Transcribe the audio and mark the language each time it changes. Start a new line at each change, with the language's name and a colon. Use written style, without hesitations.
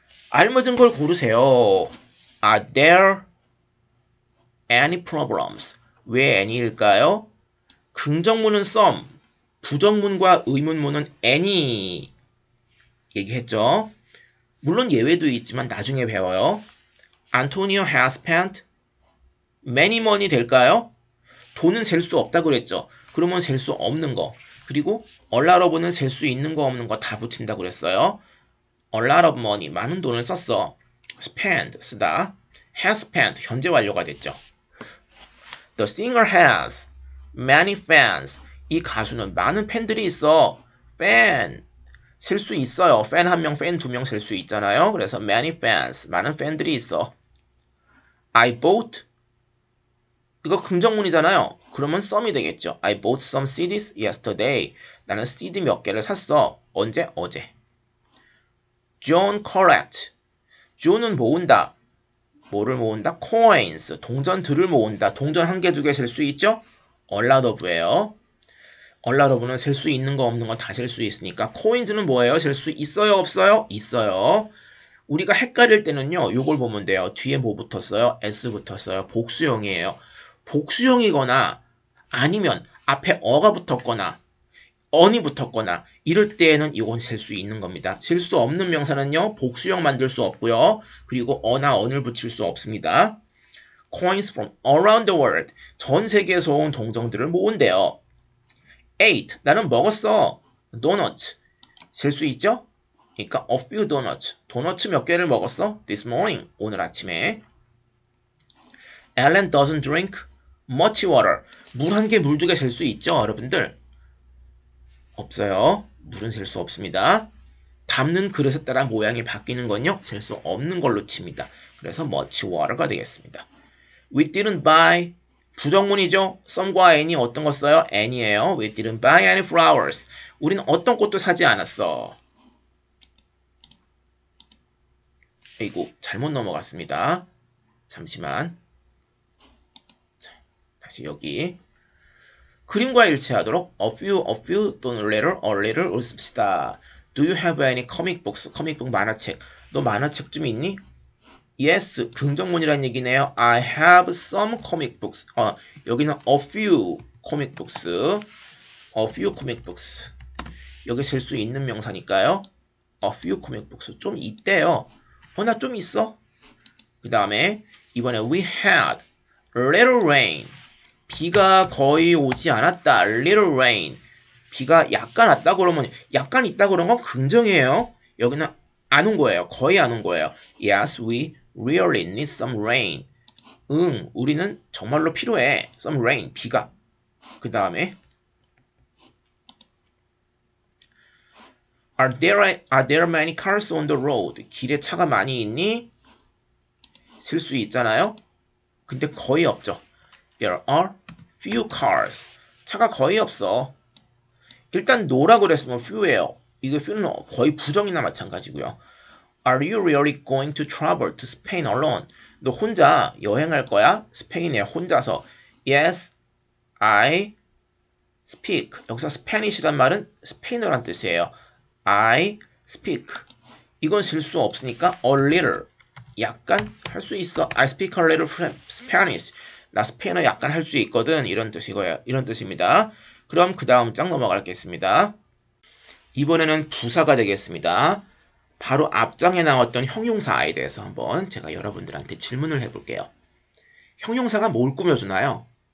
Korean: 알맞은 걸 고르세요.
English: Are there any problems?
Korean: 왜 any일까요? 긍정문은 some, 부정문과 의문문은 any 얘기했죠. 물론 예외도 있지만 나중에 배워요.
English: Antonio has spent many money
Korean: 될까요? 돈은 셀 수 없다 그랬죠. 그러면 셀 수 없는 거. 그리고 a lot of는 셀 수 있는 거 없는 거 다 붙인다 그랬어요.
English: A lot of money,
Korean: 많은 돈을 썼어. spend, 쓰다. has spent, 현재 완료가 됐죠.
English: The singer has many fans.
Korean: 이 가수는 많은 팬들이 있어. fan, 셀 수 있어요. 팬 한 명, 팬 두 명 셀 수 있잖아요. 그래서 many fans, 많은 팬들이 있어. I bought, 이거 긍정문이잖아요. 그러면 some이 되겠죠.
English: I bought some CDs yesterday.
Korean: 나는 CD 몇 개를 샀어. 언제? 어제.
English: John collect.
Korean: John은 모은다. 뭐를 모은다? coins. 동전들을 모은다. 동전 한 개, 두 개 셀 수 있죠?
English: A lot of예요.
Korean: A lot of는 셀 수 있는 거 없는 거 다 셀 수 있으니까 coins는 뭐예요? 셀 수 있어요? 없어요? 있어요. 우리가 헷갈릴 때는요. 요걸 보면 돼요. 뒤에 뭐 붙었어요? S 붙었어요. 복수형이에요. 복수형이거나 아니면 앞에 어가 붙었거나 on이 붙었거나 이럴 때에는 이건 셀 수 있는 겁니다. 셀 수 없는 명사는요. 복수형 만들 수 없고요. 그리고 어나 on을 붙일 수 없습니다.
English: Coins from around the world.
Korean: 전 세계에서 온 동전들을 모은대요. ate. 나는 먹었어. donuts. 셀 수 있죠? 그러니까 a few donuts. 도너츠 몇 개를 먹었어? This morning. 오늘 아침에.
English: Ellen doesn't drink much water.
Korean: 물 한 개, 물 두 개 셀 수 있죠, 여러분들? 없어요. 물은 셀 수 없습니다. 담는 그릇에 따라 모양이 바뀌는 건요, 셀 수 없는 걸로 칩니다. 그래서 much water가 되겠습니다.
English: We didn't buy,
Korean: 부정문이죠. some과 any 어떤 거 써요? any예요.
English: We didn't buy any flowers.
Korean: 우리는 어떤 꽃도 사지 않았어. 아이고, 잘못 넘어갔습니다. 잠시만. 자, 다시 여기. 그림과 일치하도록 a few 또는 a little을 씁시다.
English: Do you have any comic books? comic book 만화책.
Korean: 너 만화책 좀 있니? Yes, 긍정문이란 얘기네요.
English: I have some comic books.
Korean: 여기는
English: a few comic books. a few comic books.
Korean: 여기 셀 수 있는 명사니까요. a few comic books. 좀 있대요. 나 좀 있어. 그 다음에 이번에
English: we had little rain.
Korean: 비가 거의 오지 않았다. little rain. 비가 약간 왔다 그러면 약간 있다 그런 건 긍정이에요. 여기는 안 온 거예요. 거의 안 온 거예요.
English: Yes, we really need some rain.
Korean: 우리는 정말로 필요해. some rain. 비가. 그 다음에
English: Are there many cars on the road?
Korean: 길에 차가 많이 있니? 쓸 수 있잖아요. 근데 거의 없죠.
English: There are few cars.
Korean: 차가 거의 없어. 일단 no라고 그랬으면 few예요. 이거 few는 거의 부정이나 마찬가지고요.
English: Are you really going to travel to Spain alone?
Korean: 너 혼자 여행할 거야? 스페인에 혼자서.
English: Yes, I speak.
Korean: 여기서 Spanish란 말은 스페인어란 뜻이에요.
English: I speak.
Korean: 이건 쓸 수 없으니까 a little. 약간 할 수 있어.
English: I speak a little Spanish.
Korean: 나 스페인어 약간 할 수 있거든. 이런 뜻이고요. 이런 뜻입니다. 그럼 그 다음 장 넘어가겠습니다. 이번에는 부사가 되겠습니다. 바로 앞장에 나왔던 형용사에 대해서 한번 제가 여러분들한테 질문을 해볼게요. 형용사가 뭘 꾸며주나요?